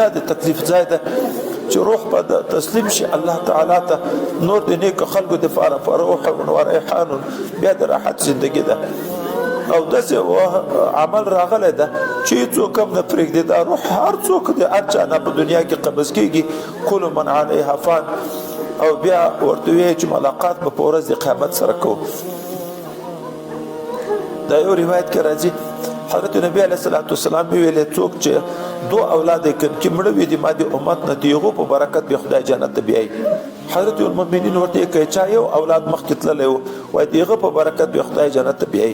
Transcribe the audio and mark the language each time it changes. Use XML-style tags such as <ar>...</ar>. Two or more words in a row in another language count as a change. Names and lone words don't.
<ps>د تکلیف ځای ده چې روح به تسلیم شي الله تعالی ته نور د نیکو خلکو دپاره</ps> <ar>فروح و ریحان</ar> <ps>بیا د راحت زندګي ده او داسې عمل راغلی ده چې څوک هم نه پرېږدي دا روح هر څوک د هر چا نه په دنیا کې قبض کېږي</ps> <ar>کل من علیها فان</ar> <ps>او بیا ورته وی چې ملاقات به په ورځ د قیامت سره کوو. دا یو روایت کې راځي حضرت نبی</ps> <ar>علیه الصلاۃ والسلام</ar> <ps>ویلې څوک چې دو اولاد یې کړي مړه وي د ما د امت نه د هغو په برکت به خدای جنت ته بیایي. حضرت المؤمنین ورته کوي چا یو اولاد مخکې تللی و وایي د هغه په برکت به خدای جنت ته بیایي.</ps>